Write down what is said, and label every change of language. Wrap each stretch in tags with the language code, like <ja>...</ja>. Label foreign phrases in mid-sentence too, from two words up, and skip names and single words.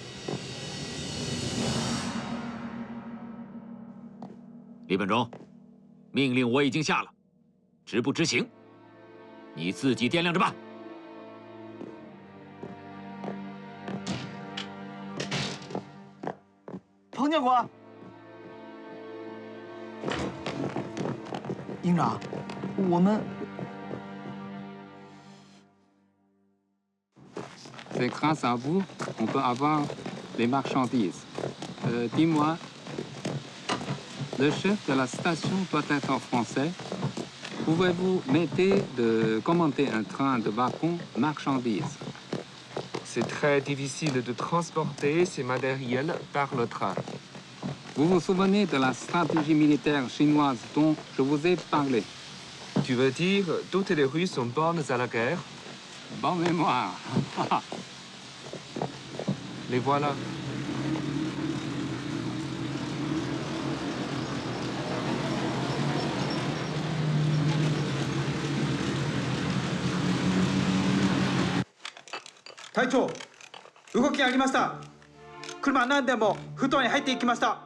<zh>李本忠，命令我已经下了，执不执行，你自己掂量着办。彭教官，营长，我们。</zh> <fr>C'est grâce à vous qu'on peut avoir les marchandises. Dis-moi, le chef de la station doit être en français. Pouvez-vous m'aider de commander un train de wagon marchandises? C'est très difficile de transporter ces matériels par le train. Vous vous souvenez de la stratégie militaire chinoise dont je vous ai parlé? Tu veux dire toutes les rues sont bonnes à la guerre? Bonne mémoire. Les voilà.</fr> <ja>Taichou, 動きありました。車何台も布団に入っていきました。</ja>